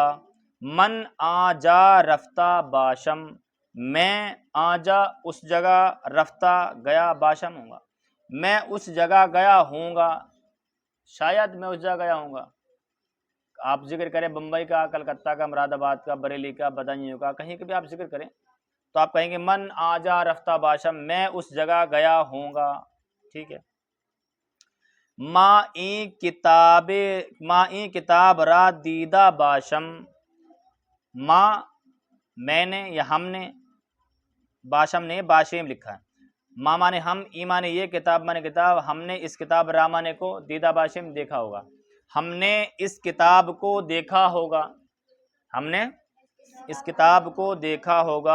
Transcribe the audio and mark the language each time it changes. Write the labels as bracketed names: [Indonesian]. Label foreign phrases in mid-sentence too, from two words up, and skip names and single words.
[Persian] من آجا رفتہ باشم [Urdu] میں آجا اس جگہ، رفتہ گیا، باشم ہوں گا میں اس جگہ گیا ہوں گا، شاید میں اس جگہ گیا ہوں گا. آپ ذکر کریں بمبئی کا، کلکتہ کا، مراد آباد کا، بریلی کا، بدایوں کا، کہیں کے بھی آپ ذکر کریں تو آپ کہیں گے [Persian] من آجا رفتہ باشم [Urdu] میں اس جگہ گیا ہوں گا. ٹھیک ہے. [Persian] ما این کتاب را دیدہ باشم، [Urdu] ما میں نے یا ہم نے، باشم نے باشیم لکھا ہے. ما مانے ہم، ای مانے یہ، کتاب مانے کتاب. ہم نے اس کتاب، را مانے کو، [Persian] دیدہ باشم [Urdu] دیکھا ہوگا. ہم نے اس کتاب کو دیکھا ہوگا، ہم نے اس کتاب کو دیکھا ہوگا.